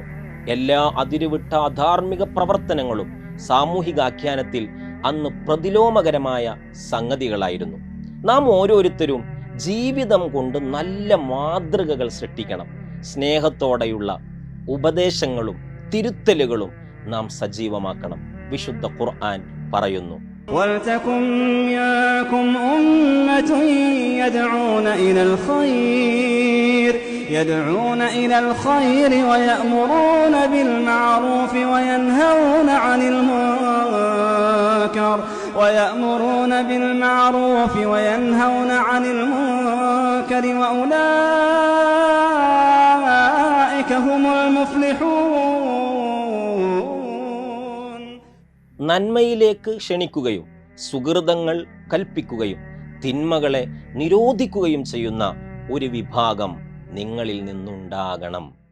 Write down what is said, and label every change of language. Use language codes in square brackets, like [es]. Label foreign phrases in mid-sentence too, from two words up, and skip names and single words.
[ml] എല്ലാ അതിരുവിട്ട അധാർമിക പ്രവർത്തനങ്ങളും സാമൂഹിക ആഖ്യാനത്തിൽ അന്ന് പ്രതിലോമകരമായ സംഗതികളായിരുന്നു. നാം ഓരോരുത്തരും ജീവിതം കൊണ്ട് നല്ല മാതൃകകൾ സൃഷ്ടിക്കണം. സ്നേഹത്തോടെയുള്ള ഉപദേശങ്ങളും തിരുത്തലുകളും നാം സജീവമാക്കണം. വിശുദ്ധ ഖുർആൻ പറയുന്നു, [ar] وَلْتَكُنْ مِنْكُمْ أُمَّةٌ يَدْعُونَ إِلَى الْخَيْرِ وَيَأْمُرُونَ بِالْمَعْرُوفِ وَيَنْهَوْنَ عَنِ الْمُنكَرِ وَأُولَئِكَ هُمُ الْمُفْلِحُونَ. [ml] നന്മയിലേക്ക് ക്ഷണിക്കുകയും സുഹൃതങ്ങൾ കൽപ്പിക്കുകയും തിന്മകളെ നിരോധിക്കുകയും ചെയ്യുന്ന ഒരു വിഭാഗം നിങ്ങളിൽ നിന്നുണ്ടാകണം.